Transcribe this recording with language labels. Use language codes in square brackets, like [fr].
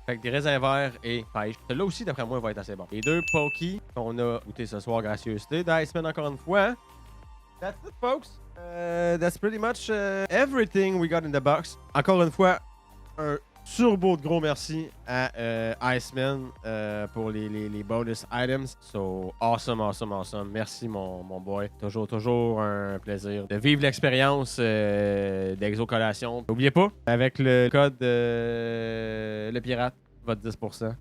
[fr] Fait que des raisins verts et pêche. Celui-là aussi, d'après moi, va être assez bon. Les deux Poki qu'on a goûté ce soir, gracieuseté d'Iceman encore une fois. [en] That's it, folks. That's pretty much everything we got in the box. [fr] Encore une fois, un turbo de gros merci à Iceman pour les bonus items. [en] So, awesome. [fr] Merci, mon boy. Toujours un plaisir de vivre l'expérience d'Exocollation. N'oubliez pas, avec le code le pirate, votre 10%.